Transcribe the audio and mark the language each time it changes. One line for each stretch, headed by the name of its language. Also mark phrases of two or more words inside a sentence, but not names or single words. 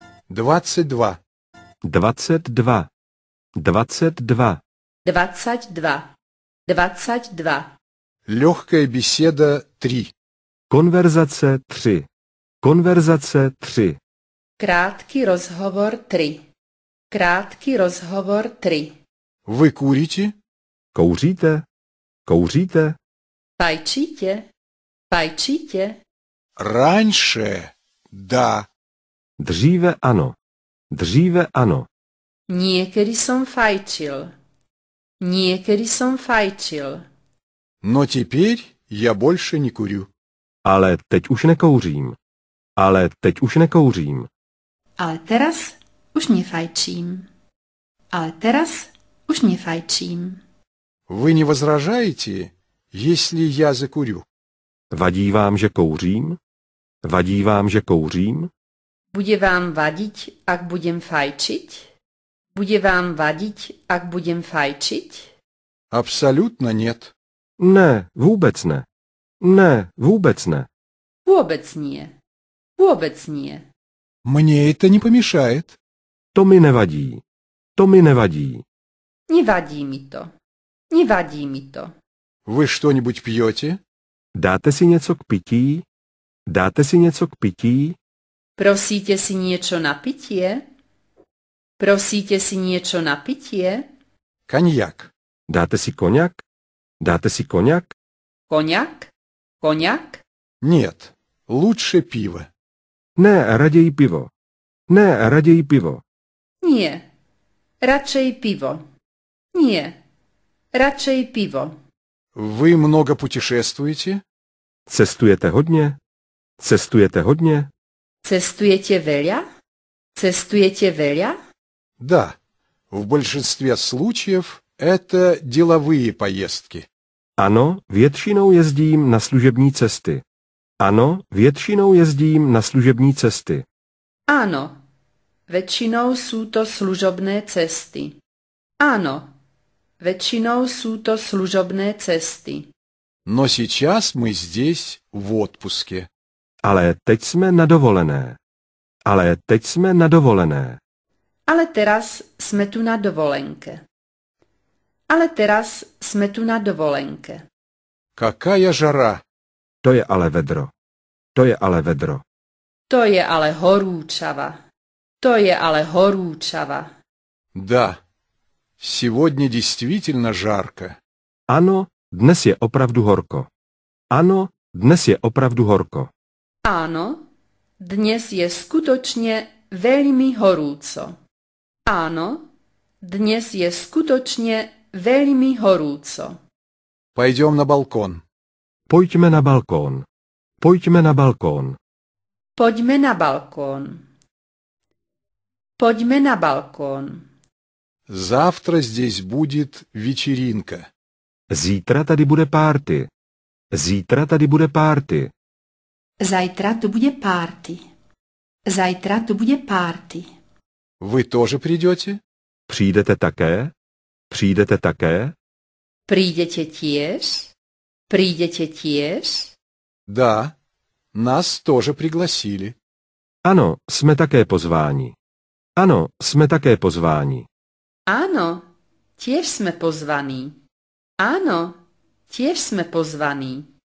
Russian: 22.
Czech: 22. 22.
Slovak: 22. 22.
Russian: Легкая беседа 3.
Czech: Konverzace 3. Konverzace 3.
Slovak: Krátký rozhovor 3. Krátký rozhovor 3.
Russian: Вы kурите?
Czech: Kouříte? Kouříte?
Slovak: Fajčíte? Fajčíte?
Russian: Раньше, да.
Czech: Dříve ano. Dříve ano.
Slovak: Niekedy som fajčil. Niekedy som fajčil.
Russian: Но теперь я больше не курю.
Czech: Ale teď už nekouřím. Ale teď už nekouřím.
Slovak: Ale teraz už nefajčím. Ale teraz už nefajčím.
Russian: Вы не возражаете, если я закурю?
Czech: Vadí vám, že kouřím? Vadí vám, že kouřím?
Slovak: Bude vám vadiť, ak budem fajčiť? Bude vám vadiť, ak budem fajčiť?
Russian: Абсолютно нет.
Czech: Ne, vůbec ne. Ne, vůbec ne.
Slovak: Vôbec nie. Vôbec nie.
Russian: Мне это не помешает.
Czech: To mi nevadí. To mi nevadí.
Slovak: Nevadí mi to. Nevadí mi to.
Russian: Вы что-нибудь pijete?
Czech: Dáte si něco k pití? Dáte si něco k pití?
Slovak: Prosíte si niečo na pitie? Prosíte si niečo na pitie?
Russian: Коньяк.
Czech: Dáte si koněk? Dáte si koněk?
Slovak: Koňak? Koňak?
Russian: Нет, лучше пиво.
Czech: Ne, raději pivo. Ne, raději pivo.
Slovak: Nie. Radšej pivo. Nie. Radšej pivo.
Russian: Вы много путешествуете?
Czech: Cestujete hodně? Cestujete hodně?
Slovak: Cestujete veľa? Cestujete veľa?
Russian: Да, в большинстве случаев это деловые поездки.
Czech: Ano, většinou jezdím na služební cesty. Ano, většinou jezdím na služební cesty.
Slovak: Áno. Väčšinou sú to služobné cesty. Áno. Väčšinou sú to služobné cesty.
Russian: Но сейчас мы здесь в отпуске.
Czech: Ale teď jsme na dovolené. Ale teď jsme na dovolené.
Slovak: Ale teraz sme tu na dovolenke. Ale teraz sme tu na dovolenke.
Russian: Какая жара!
Czech: To je ale vedro. To je ale vedro.
Slovak: To je ale horúčava. To je ale horúčava.
Russian: Да, сегодня действительно жарко.
Czech: Ano, dnes je opravdu horko. Ano, dnes je opravdu horko.
Slovak: Áno, dnes je skutočne veľmi horúco. Áno, dnes je skutočne veľmi horúco.
Russian: Пойдем на балкон.
Czech: Pojďme na balkón. Pojďme na balkón.
Slovak: Poďme na balkón. Poďme na balkón.
Russian: Завтра здесь будет вечеринка.
Czech: Zítra tady bude párty. Zítra tady bude párty.
Slovak: Zajtra tu bude párty. Zajtra tu bude párty.
Russian: Вы тоже придете?
Czech: Přijdete také? Přijdete také?
Slovak: Prídete tiež? Prídete tiež?
Russian: Да, нас тоже пригласили.
Czech: Ano, jsme také pozváni. Ano, jsme také pozváni.
Slovak: Áno, tiež sme pozvaní. Áno, tiež sme pozvaní.